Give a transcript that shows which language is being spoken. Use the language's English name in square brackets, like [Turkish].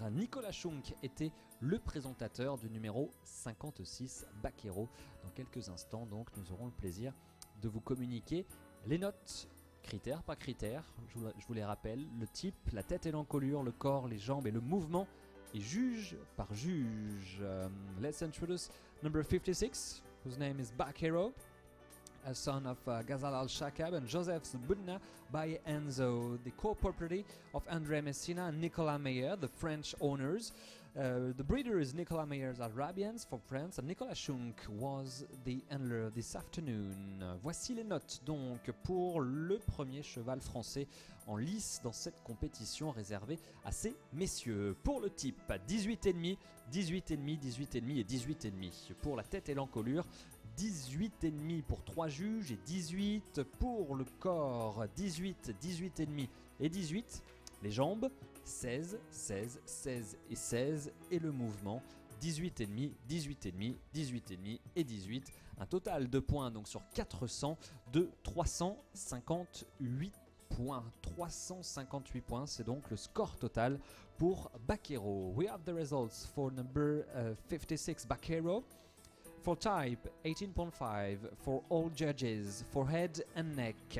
[French] Nicolas Schunk était le présentateur du numéro 56 Baquero. Dans quelques instants, donc, nous aurons le plaisir de vous communiquer les notes, critères par critères. Je vous les rappelle, le type, la tête et l'encolure, le corps, les jambes et le mouvement, et juge par juge. [English] Let's introduce number 56, whose name is Baquero, a son of Ghazal Al-Shakab and Joseph Boudna by Enzo, the co-property of André Messina and Nicolas Meyer, the French owners. The breeder is Nicolas Meyer's Arabians for France, and Nicolas Schunk was the handler this afternoon. [French] Voici les notes donc pour le premier cheval français en lice dans cette compétition réservée à ces messieurs. Pour le type, 18,5, 18,5, 18,5 et 18,5. Pour la tête et l'encolure, 18,5 pour 3 juges et 18 pour le corps. 18, 18,5 et 18. Les jambes, 16, 16, 16 et 16. Et le mouvement, 18,5, 18,5, 18,5 et 18. Un total de points donc sur 400 de 358 points. 358 points, c'est donc le score total pour Baquero. [English] We have the results for number 56 Baquero. For type, 18.5 for all judges, for head and neck.